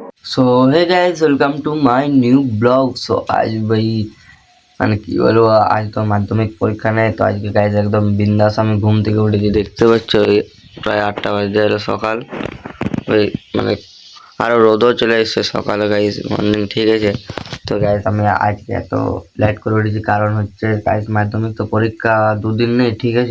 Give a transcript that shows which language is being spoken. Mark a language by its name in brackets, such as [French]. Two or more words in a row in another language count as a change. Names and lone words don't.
[English] So hey guys welcome to my new blog. [Bangla] সো আজ ভাই মানে কি বলবো, আজ তো মাধ্যমিক পরীক্ষা নেই, তো আজকে গাইস একদম বিন্দাস আমি ঘুম থেকে উঠেছি। দেখতে পাচ্ছ ওই প্রায় 8টা বাজে এলো সকাল। ওই মানে আরো রোদও চলে এসছে সকালে [English] guys morning, [Bangla] ঠিক আছে। তো গাইস আমি আজকে এত লেট করে উঠেছি কারণ হচ্ছে গাইস মাধ্যমিক তো পরীক্ষা দুদিন নেই, ঠিক আছে।